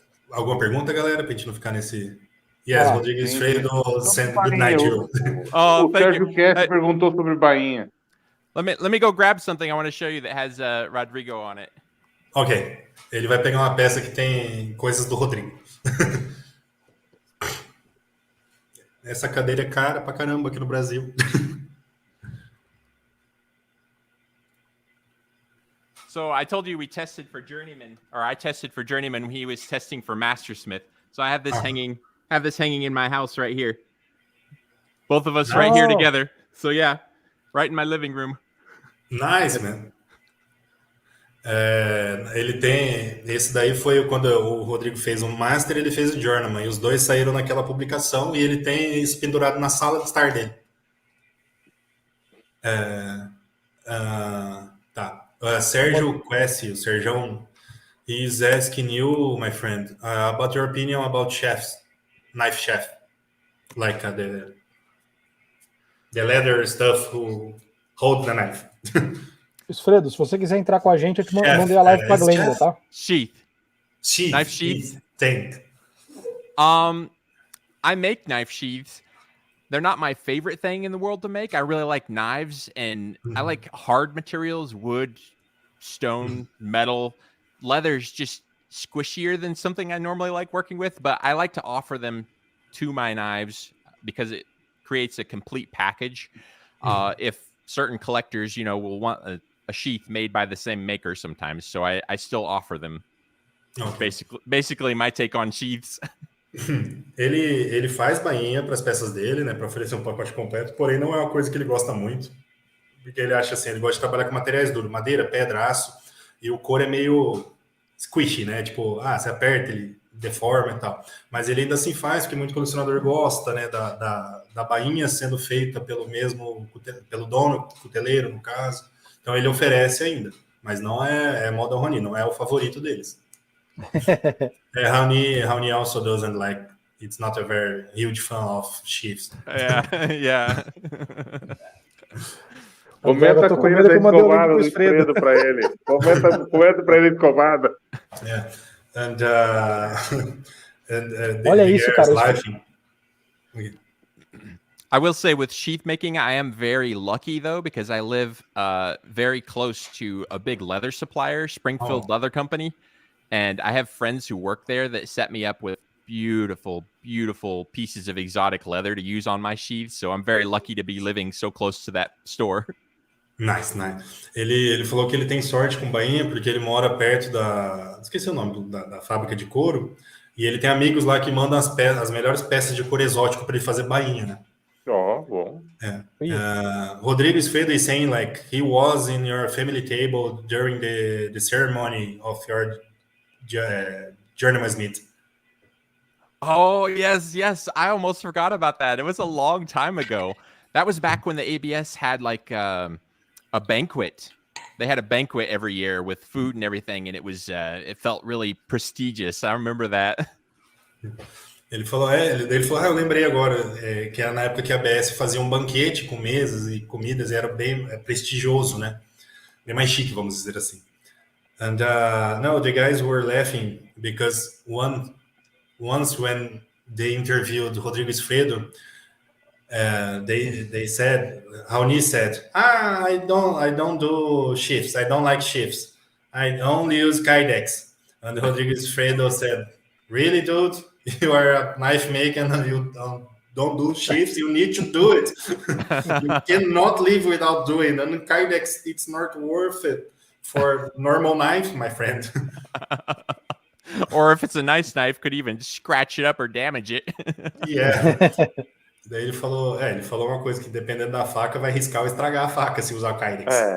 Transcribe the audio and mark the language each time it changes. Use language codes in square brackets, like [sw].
[pt] Alguma pergunta, galera, pra gente não ficar nesse... [en] Yes, Rodrigo Esfredo send good night to you. [pt] O Sérgio Kess perguntou sobre bainha. [en] Let me go grab something I want to show you that has Rodrigo on it. Ok. [pt] Ele vai pegar uma peça que tem coisas do Rodrigo. Essa cadeira é cara pra caramba aqui no Brasil. [en] So I told you we tested for journeyman, or I tested for journeyman when he was testing for mastersmith. So I have this hanging in my house right here. Both of us right here together. So yeah, right in my living room. Nice, man. [pt] Ele tem... Esse daí foi quando o Rodrigo fez um Master, ele fez o Journeyman. E os dois saíram naquela publicação e ele tem isso pendurado na sala de estar dele. Tá. [en] Sérgio Quessy, o Serjão, he's asking you, my friend, about your opinion about chefs, knife chef. Like the leather stuff who hold the knife. [pt] Esfredo, se você quiser entrar com a gente, eu te mandei a live pra Glenda, tá? [en] Sheath. Knife sheaths. Tank. I make knife sheaths. They're not my favorite thing in the world to make. I really like knives, and I like hard materials, wood, stone, metal. Leather's just squishier than something I normally like working with, but I like to offer them to my knives because it creates a complete package. If certain collectors, will want a sheath made by the same maker sometimes, so I still offer them. Okay. Basically my take on sheaths. [pt] Ele faz bainha para as peças dele, né, para oferecer um pacote completo, porém não é uma coisa que ele gosta muito, porque ele acha assim, ele gosta de trabalhar com materiais duros, madeira, pedra, aço, e o couro é meio squishy, né, tipo, você aperta, ele deforma e tal, mas ele ainda assim faz, porque muito colecionador gosta, né, da bainha sendo feita pelo dono, cuteleiro, no caso, então ele oferece ainda, mas não é moda Rony, não é o favorito deles. [en] Raoni also doesn't like. It's not a very huge fan of sheaths. Yeah. [pt] Comenta com ele da escovada do Esfredo para ele. Comenta para ele escovada. [en] Yeah. [pt] Olha isso, cara. [en] Okay. I will say with sheath making, I am very lucky though, because I live very close to a big leather supplier, Springfield Leather Company. And I have friends who work there that set me up with beautiful, beautiful pieces of exotic leather to use on my sheaths. So I'm very lucky to be living so close to that store. Nice, nice. [pt] Ele falou que ele tem sorte com bainha porque ele mora perto esqueci o nome da fábrica de couro. E ele tem amigos lá que mandam as melhores peças de couro exótico para ele fazer bainha, né? Ó, bom. [en] Rodrigo Esfredo is saying like he was in your family table during the ceremony of your journeyman's meet. Oh, yes, yes. I almost forgot about that. It was a long time ago. That was back when the ABS had like a banquet. They had a banquet every year with food and everything, and it felt really prestigious. I remember that. [pt] Ele falou, eu lembrei agora, que era na época que a ABS fazia um banquete com mesas e comidas, e era bem prestigioso, né? Bem mais chique, vamos dizer assim. [en] And no, the guys were laughing because once when they interviewed Rodrigo Esfredo, they said, Raoni said, I don't do shifts. I don't like shifts. I only use Kydex. And Rodrigo Esfredo said, really, dude? You are a knife maker and you don't do shifts. You need to do it. You cannot live without doing. And Kydex, it's not worth it for normal knife, my friend. Or if it's a nice knife, could even scratch it up or damage it. Yeah. [pt] Daí ele falou uma coisa, que dependendo da faca, vai riscar ou estragar a faca se usar o Kydex.